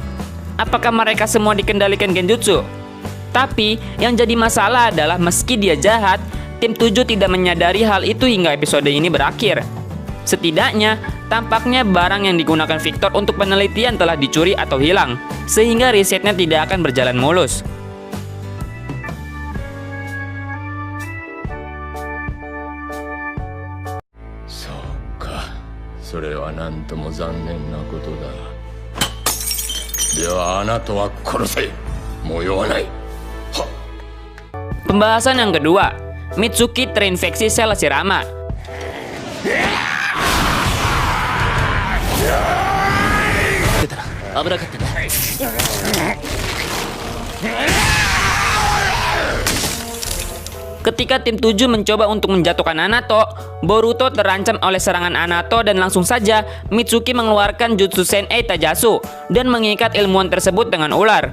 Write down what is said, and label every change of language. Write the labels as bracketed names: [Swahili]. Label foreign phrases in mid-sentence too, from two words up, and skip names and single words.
[Indonesian] Apakah mereka semua dikendalikan genjutsu? Tapi, yang jadi masalah adalah meski dia jahat, tim 7 tidak menyadari hal itu hingga episode ini berakhir. Setidaknya, tampaknya barang yang digunakan Victor untuk penelitian telah dicuri atau hilang, sehingga risetnya tidak akan berjalan mulus. [Japanese] Soka, それはなんとも残念なことだ。ではあなたは殺せ。模様はない。 [Indonesian] Pembahasan yang kedua, Mitsuki terinfeksi Selasi-Rama. Ketika tim 7 mencoba untuk menjatuhkan Anato, Boruto terancam oleh serangan Anato dan langsung saja Mitsuki mengeluarkan Jutsu Sen'ei Taijatsu dan mengikat ilmuwan tersebut dengan ular.